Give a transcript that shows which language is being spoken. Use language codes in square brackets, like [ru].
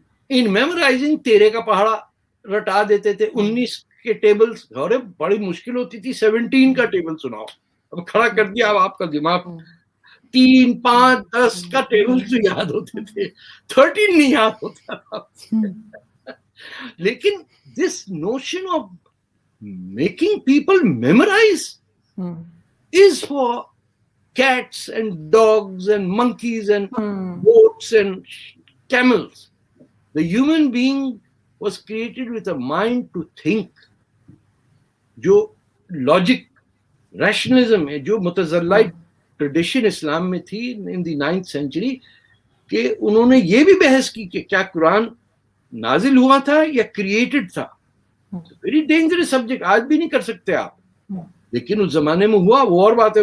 [en] in memorizing [hi] तेरे का पहाड़ा रटा देते थे, 19 के टेबल्स, अरे बड़ी मुश्किल होती थी 17 का टेबल सुनाओ, अब खड़ा कर दिया, अब आपका दिमाग 3, 5, 10 का टेबल तो याद होते थे, 13 नहीं याद होता था। लेकिन [en] This notion of making people memorize is for cats and dogs and monkeys and goats and camels. The human being was created with a mind to think. [hi] जो लॉजिक रैशनलिज्म है, जो मुतज़ल्लाइट ट्रेडिशन इस्लाम में थी [en] in the 9th century, [hi] कि उन्होंने ये भी बहस की कि क्या कुरान नाजिल हुआ था या क्रिएटेड था। [en] very dangerous subject, [hi] आज भी नहीं कर सकते आप, लेकिन उस जमाने में हुआ, वो और बात है।